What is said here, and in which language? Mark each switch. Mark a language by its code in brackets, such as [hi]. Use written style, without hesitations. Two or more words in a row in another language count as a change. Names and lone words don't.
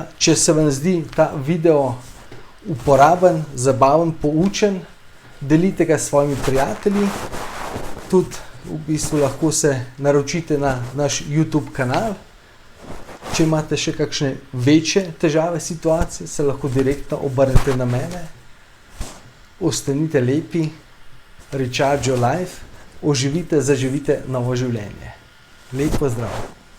[sl] Če se vam zdi ta video uporaben, zabaven, poučen, delite ga s svojimi prijatelji. Tudi v bistvu lahko se naročite na naš YouTube kanal. Če imate še kakšne večje težave, situacije, se lahko direktno obrnete na mene. Ostanite lepi, [en] recharge your life, [sl] oživite, zaživite novo življenje. Lep pozdrav!